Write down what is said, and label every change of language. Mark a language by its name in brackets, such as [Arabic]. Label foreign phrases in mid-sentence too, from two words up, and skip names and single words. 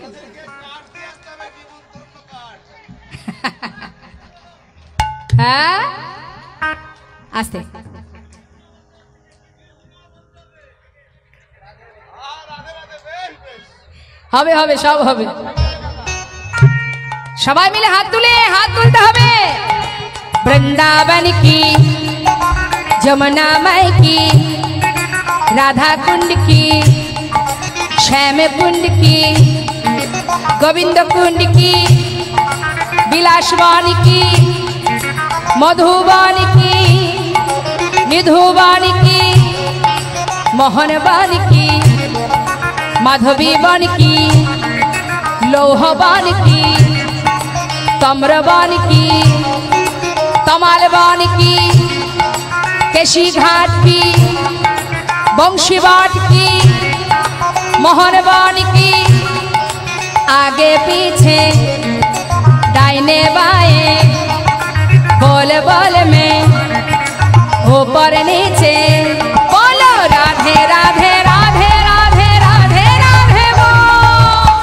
[Bangla] হ্যাঁ, আস্তে হবে, হবে, সব হবে। সবাই মিলে হাত তুলে, হাত তুলতে হবে। [Hindi] वृंदावन की यमुना माई की, राधा कुंड की, श्याम कुंड की, गोविंद कुंड की, विलासवान की, मधुबान की, निधुबान की, मोहनबान की, माधवीबान की, लोहबान की, तम्रबान की, तमालबान की, केशी घाट की, बंशीवाट की, मोहनबान की, आगे पीछे दाहिने बाएं, बोल बोल में ऊपर नीचे बोलो राधे राधे राधे राधे राधे राधे बोल,